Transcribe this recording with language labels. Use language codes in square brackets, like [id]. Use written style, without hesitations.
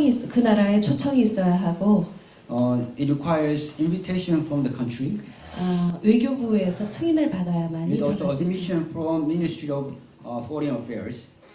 [ko] 그 나라에 초청이 있어야 하고 [en] It requires invitation from the country. [ko] 외교부에서 승인을 받아야만이 [en] It also [ko] 들어갈 수 있습니다. [en] admission from Ministry of Foreign Affairs.